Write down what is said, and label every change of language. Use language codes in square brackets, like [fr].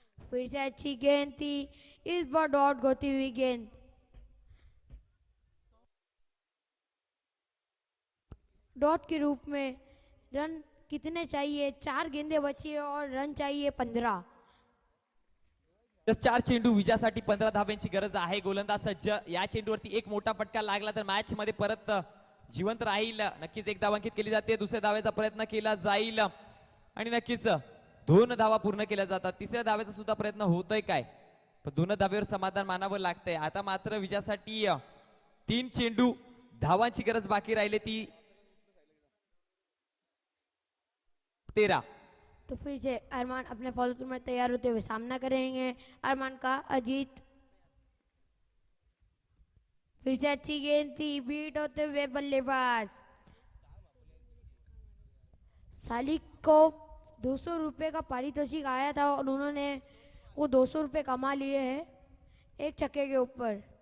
[hi] फिर से अच्छी गेंद थी. इस बार डॉट होती हुई गेंद. डॉट के रूप में रन कितने चाहिए. 4 गेंदे बची है और रन चाहिए 15. [mr] 4 चेंडू विजयासाठी 15 धाब्यांची गरज आहे. गोलंदाज सज्ज. या चेंडूवरती एक मोठा फटका लागला तर मॅच मध्ये परत जिवंत राहील. नक्कीच एक धाव अंकित केली जाते. दुसऱ्या धावेचा प्रयत्न केला जाईल आणि नक्कीच 2 धावा पूर्ण केल्या जातात. तिसऱ्या धावेचा सुद्धा प्रयत्न होतोय काय पण 2 धावेवर समाधान मानावं लागतंय. आता मात्र विजयासाठी 3 चेंडू धावांची गरज बाकी राहिली ती 13. [hi] तो फिर से अरमान अपने फॉलो थ्रू में तैयार होते हुए सामना करेंगे अरमान का अजीत. फिर से अच्छी गेंद थी. बीट होते हुए बल्लेबाज सालिक को 200 रुपए का पारितोषिक आया था और उन्होंने वो 200 रुपए कमा लिए हैं एक छक्के के ऊपर.